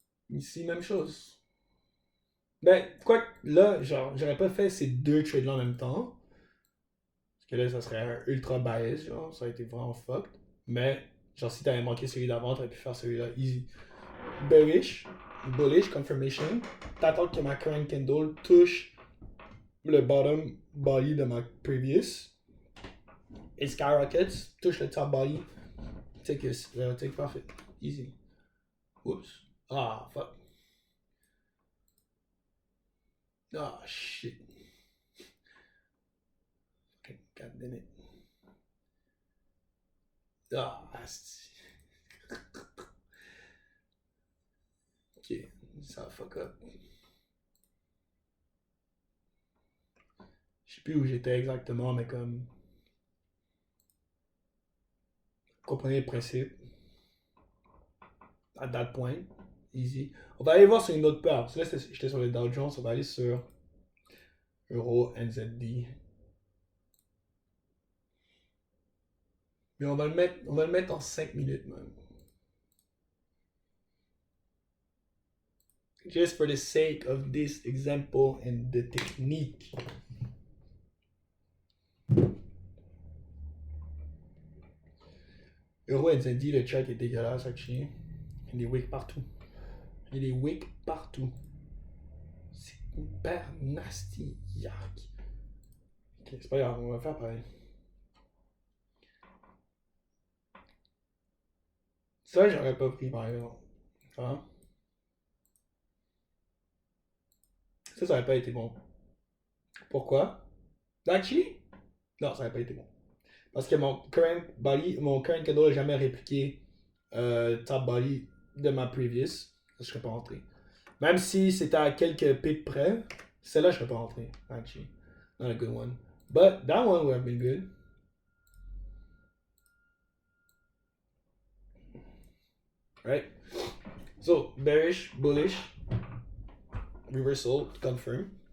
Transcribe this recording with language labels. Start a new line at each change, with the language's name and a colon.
French: Ici, même chose. Ben, quoi là, genre, j'aurais pas fait ces deux trades-là en même temps. Parce que là, ça serait un ultra bias, genre, ça a été vraiment fucked. Mais, genre, si t'avais manqué celui d'avant, t'aurais pu faire celui-là easy.
English: Bearish, bullish, confirmation.
French: T'attends que ma current candle touche le bottom body de ma previous.
English: It skyrockets, touche le top body. Take profit. Easy. Oops. Ah, fuck. Ah, shit. Okay, god damn it.
French: Ah, ok, ça fuck up. Je sais plus où j'étais exactement, mais comme. Comprenez le principe. À
English: that point.
French: Easy. On va aller voir sur une autre paire. Parce que là, j'étais sur le Dow Jones. On va aller sur Euro NZD. Mais on va le mettre en 5 minutes, même.
English: Just for the sake of this example and the technique.
French: Euro NZD, le chart est dégueulasse, actually. Il y a des wicks partout. Il y a des wicks partout. C'est hyper nasty. Yuck. Ok, c'est pas grave, on va faire pareil. Ça, j'aurais pas pris, par exemple. Hein? Ça aurait pas été bon. Pourquoi? Actually, non, ça aurait pas été bon. Parce que mon current candle n'a jamais répliqué top body de ma previous. Je serais pas rentré. Même si c'était à quelques pips près, celle-là, je serais pas rentré.
English: Actually, not a good one. But that one would have been good. Right? So, bearish, bullish, reversal, confirm.